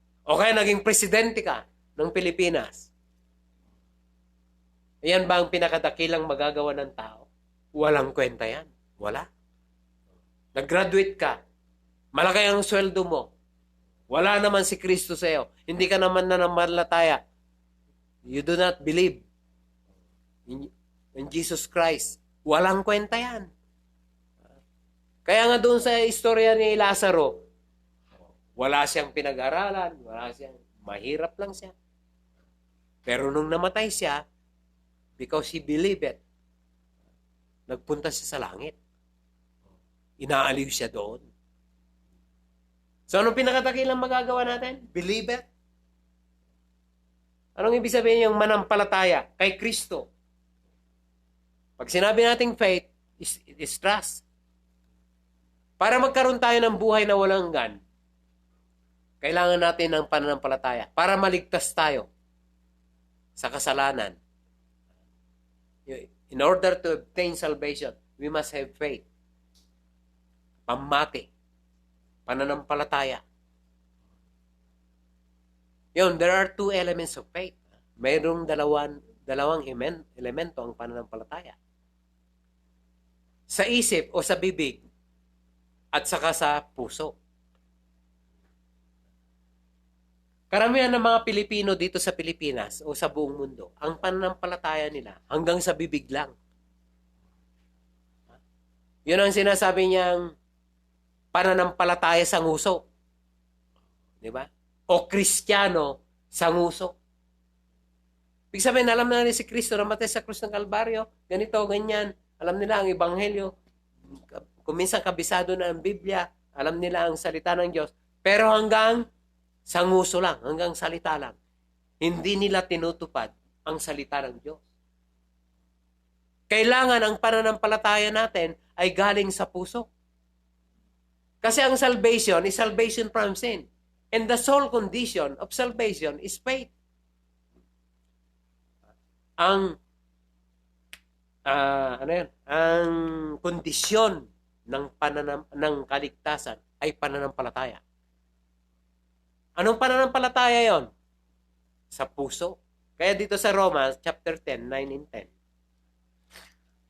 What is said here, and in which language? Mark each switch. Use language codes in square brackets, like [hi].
[tl] O kaya naging presidente ka ng Pilipinas. Yan ba ang pinakadakilang magagawa ng tao? Walang kwenta yan. Wala. Nag-graduate ka. Malaki ang sweldo mo. Wala naman si Kristo sa iyo. Hindi ka naman nananampalataya. [en] You do not believe in Jesus Christ. [tl] Walang kwenta yan. Kaya nga doon sa istorya ni Lazaro, wala siyang pinag-aralan, mahirap lang siya. Pero nung namatay siya, [en] because he believed it, [tl] nagpunta siya sa langit. inaaliw siya doon. So, anong pinakatakilang magagawa natin? Believer. Anong ibig sabihin yung manampalataya kay Kristo? Pag sinabi nating faith, [en] is trust. [tl] Para magkaroon tayo ng buhay na walang hanggan, kailangan natin ng pananampalataya para maligtas tayo sa kasalanan. [en] In order to obtain salvation, we must have faith. [tl] Pamati. Pananampalataya. [en] Yun, there are two elements of faith. [tl] Mayroong dalawang elemento ang pananampalataya. Sa isip o sa bibig at saka sa puso. Karamihan ng mga Pilipino dito sa Pilipinas o sa buong mundo, ang pananampalataya nila hanggang sa bibig lang. Yun ang sinasabi niyang pananampalataya sa nguso. Di ba? O Kristiyano sa nguso. Ibig sabihin, alam na nila si Kristo namatay sa krus ng Kalbaryo, ganito, ganyan. Alam nila ang Ebanghelyo. Kung minsan kabisado na ang Biblia, alam nila ang salita ng Diyos. Pero hanggang sa nguso lang, hanggang salita lang. Hindi nila tinutupad ang salita ng Diyos. Kailangan ang pananampalataya natin ay galing sa puso. Kasi ang [en] salvation is salvation from sin. And the sole condition of salvation is faith. [tl] Ang ang kondisyon ng kaligtasan ay pananampalataya. Anong pananampalataya yon? Sa puso. Kaya dito sa Romans chapter 10, 9 and 10.